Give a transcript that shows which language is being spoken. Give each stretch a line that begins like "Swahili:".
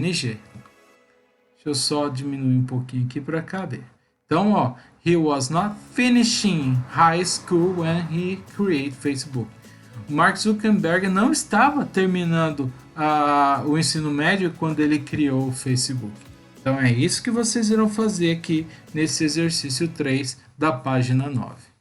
Portuguese: Deixa eu só diminuir um pouquinho aqui para caber. Então, ó,
English: he was not finishing high school when he created Facebook.
Portuguese: Mark Zuckerberg não estava terminando o ensino médio quando ele criou o Facebook. Então, é isso que vocês irão fazer aqui nesse exercício 3 da página 9.